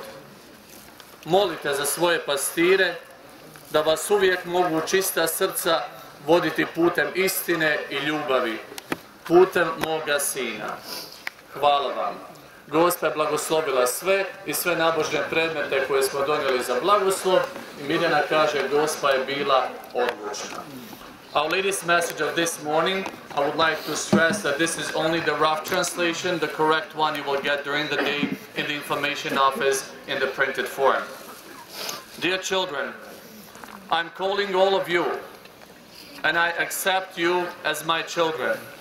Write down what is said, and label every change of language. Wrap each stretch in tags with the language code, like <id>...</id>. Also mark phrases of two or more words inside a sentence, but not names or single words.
<hr>Molite za svoje pastire, da vas uvijek mogu čista srca voditi putem istine i ljubavi, putem moga Sina. Hvala vam. Gospa je blagoslovila sve i sve nabožne predmete koje smo donijeli za blagoslov i Mirjana kaže, Gospa je bila odlučna.</hr> <en>Our latest message of this morning, I would like to stress that this is only the rough translation. The correct one you will get during the day in the information office in the printed form. Dear children, I'm calling all of you, and I accept you as my children.</en>